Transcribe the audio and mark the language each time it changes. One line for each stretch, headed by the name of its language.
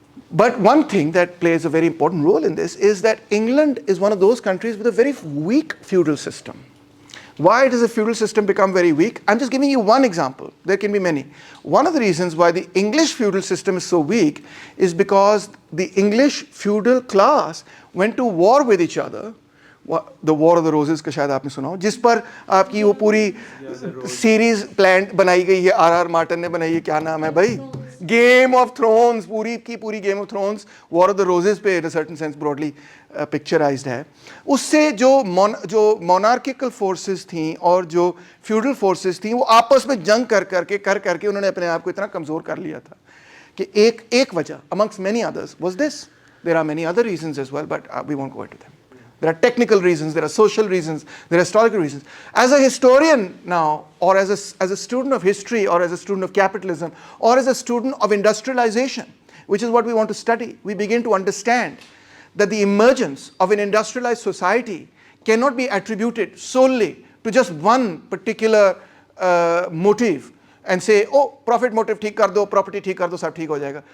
English: But one thing that plays a very important role in this is that England is one of those countries with a very weak feudal system. Why does a feudal system become very weak? I'm just giving you one example. There can be many. One of the reasons why the English feudal system is so weak is because the English feudal class went to war with each other.
Hindi: The War of the Roses का शायद आपने सुना हो, जिस पर आपकी वो पूरी सीरीज प्लान बनाई गई है, R.R. मार्टिन ने बनाई है, क्या नाम है भाई, Game of Thrones, पूरी की पूरी Game of Thrones War of the Roses पे
English: in a certain sense broadly picturized
Hindi: है. उससे जो monarchical forces थी और जो feudal forces थी वो आपस में जंग कर करके उन्होंने अपने आप को इतना कमज़ोर कर लिया था कि एक वजह
English: amongst many others was this. There are many other reasons as well, but we won't go into them. There are technical reasons, there are social reasons, there are historical reasons. As a historian now, or as a student of history, or as a student of capitalism, or as a student of industrialization, which is what we want to study, we begin to understand that the emergence of an industrialized society cannot be attributed solely to just one particular motive and say, oh, profit motive
Hindi: ठीक कर दो, property ठीक कर दो, सब ठीक हो जाएगा.